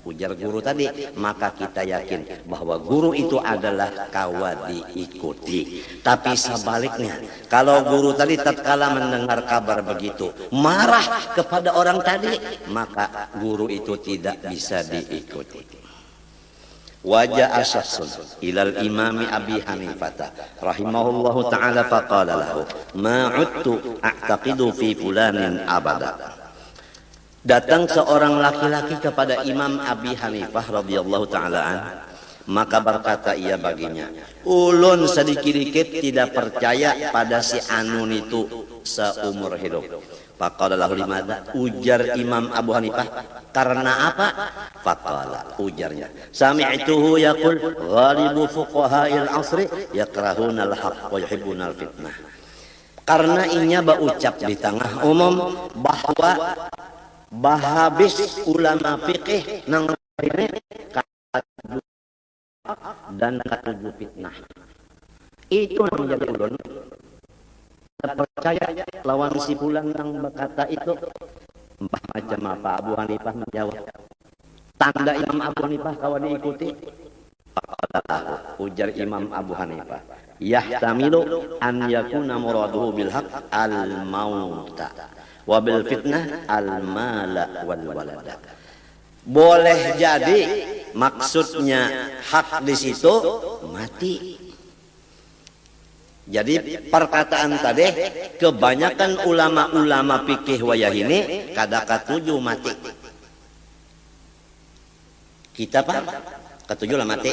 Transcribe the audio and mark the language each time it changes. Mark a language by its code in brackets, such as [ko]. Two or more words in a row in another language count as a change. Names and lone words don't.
[bjn] Ujar guru tadi, maka kita yakin bahwa guru itu adalah kawa diikuti. Tapi sebaliknya, kalau guru tadi tatkala mendengar kabar begitu, marah kepada orang tadi, maka guru itu tidak bisa diikuti. [ar] جاء شخص إلى الإمام أبي حنيفة رحمه الله تعالى فقال له ما عدت أعتقد في فلان أبدا. [bjn] Datang seorang laki-laki kepada Imam Abi Hanifah [ar] رضي الله تعالى [bjn] maka berkata ia baginya, ulun sedikit-dikit tidak percaya pada si Anun itu seumur hidup. [ar] فقال له لماذا, [bjn] ujar Imam Abu Hanifah, karena apa? [ar] Faqala, ujarnya, سمعته يقول غالب فقهاء العصر يكرهون الحق ويحبون الفتنة. [bjn] Karena inya berucap di tengah umum bahwa bahabis ulama fikih nang ini dan katuju fitnah. Itu yang jadi ulun percaya lawan si pulang yang berkata itu. Mbah macam apa? Abu Hanifah menjawab, tanda Imam Abu Hanifah kawan diikuti. Ujar Imam Abu Hanifah, [ar] يحتمل أن يكون مراده بالحق الموت وبالفتنة المال والولد. [bjn] Boleh jadi maksudnya hak di situ mati. Jadi perkataan tadi kebanyakan ulama-ulama fikih wayah ini kada katuju mati. Kita pak katuju lah mati.